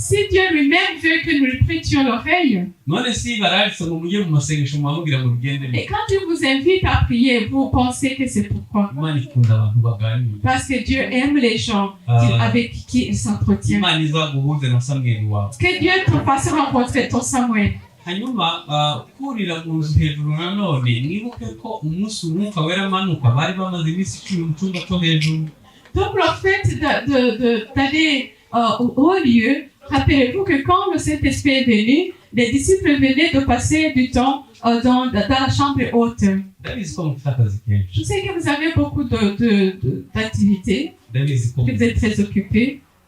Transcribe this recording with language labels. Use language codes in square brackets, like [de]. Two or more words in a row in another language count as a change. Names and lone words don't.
[fr] Si Dieu lui-même veut que nous lui prêtions l'oreille, et quand Dieu vous invite à prier, vous pensez que c'est pourquoi? Parce que Dieu aime les gens avec qui il s'entretient. Que Dieu te fasse rencontrer ton Samuel. [rw] hanyuma kurira mu nzu hejuru nanone mwibuke ko umunsi umwuka wera amanuka bari bamaze iminsi 10 mu cyumba cyo hejuru. [fr] Donc le fait d'aller au lieu, rappelez-vous que quand le Saint-Esprit est venu, les disciples venaient de passer du temps dans la chambre haute. Je sais que vous avez beaucoup d'activités, que vous êtes très occupés.